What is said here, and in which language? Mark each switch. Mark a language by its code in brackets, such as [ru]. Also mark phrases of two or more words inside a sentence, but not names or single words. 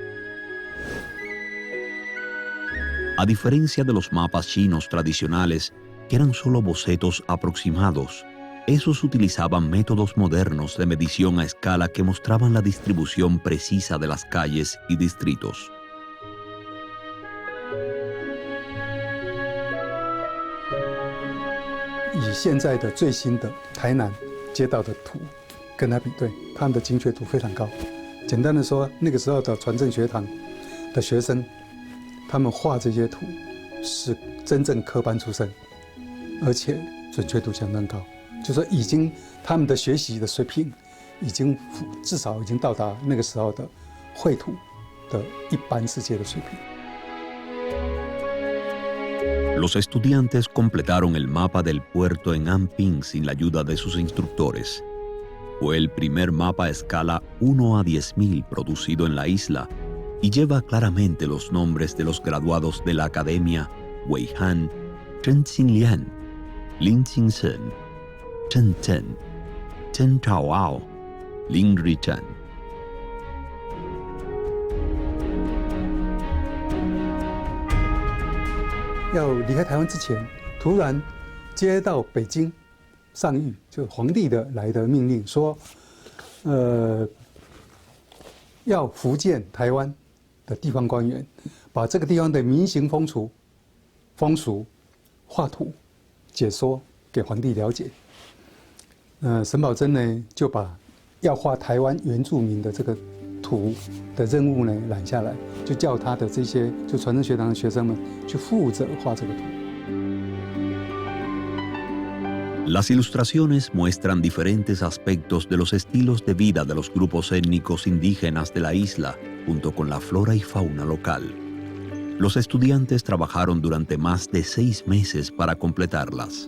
[es] A diferencia de los mapas chinos tradicionales, que eran solo bocetos aproximados, esos utilizaban métodos modernos de medición a escala que mostraban la distribución precisa de las calles y distritos. [zh] 以现在的最新的台南街道的图跟它比对，他们的精确度非常高。简单的说，那个时候的传正学堂的学生，他们画这些图是真正科班出身，而且准确度相当高。就说已经他们的学习的水平，已经至少已经到达那个时候的绘图的一般世界的水平。 [es] Los estudiantes completaron el mapa del puerto en Anping sin la ayuda de sus instructores. Fue el primer mapa a escala 1 a 10.000 producido en la isla y lleva claramente los nombres de los graduados de la academia Wei Han, Chen Xinlian, Lin Qingsheng, Chen Zhen, Chen Chaoao, Lin Richan. [zh] 要离开台湾之前，突然接到北京上谕，就皇帝的来的命令，说，要福建、台湾的地方官员把这个地方的民行风俗画图解说给皇帝了解。沈葆桢呢就把要画台湾原住民的这个图的任务呢揽下来，就叫他的这些就传正学堂的学生们去负责画这个图。 [es] Las ilustraciones muestran diferentes aspectos de los estilos de vida de los grupos étnicos indígenas de la isla, junto con la flora y fauna local. Los estudiantes trabajaron durante más de 6 meses para completarlas.